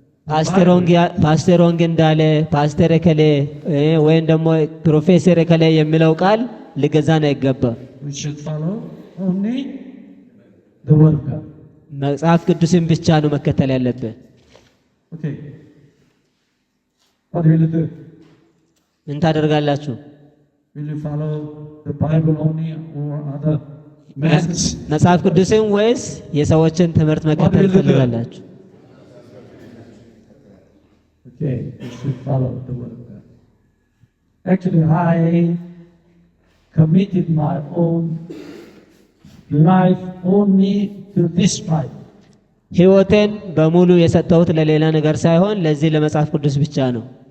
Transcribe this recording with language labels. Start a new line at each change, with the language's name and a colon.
Amharic: ፓስተር ሆንግ እንዳለ ፓስተር እከሌ ወይም ደግሞ ፕሮፌሰር እከሌ የሚለው ቃል ሊገዛን አይገባም።
English: We should follow only the word of God.
Amharic: መጽሐፍ ቅዱስን ብቻ ነው መከተል ያለብን።
English: Okay. What will you do?
Amharic: ምን ታደርጋላችሁ?
English: Will you follow the Bible only or other methods?
Amharic: መጽሐፍ ቅዱስን ወይስ የሰዎችን ትምህርት መከተል ትፈልጋላችሁ?
English: Okay, we should follow the word of God. Actually, I committed my own life only to this Bible.
Amharic: ሕይወቴን በሙሉ የሰጠሁት ለሌላ ነገር ሳይሆን ለዚህ ለመጽሐፍ ቅዱስ ብቻ ነው።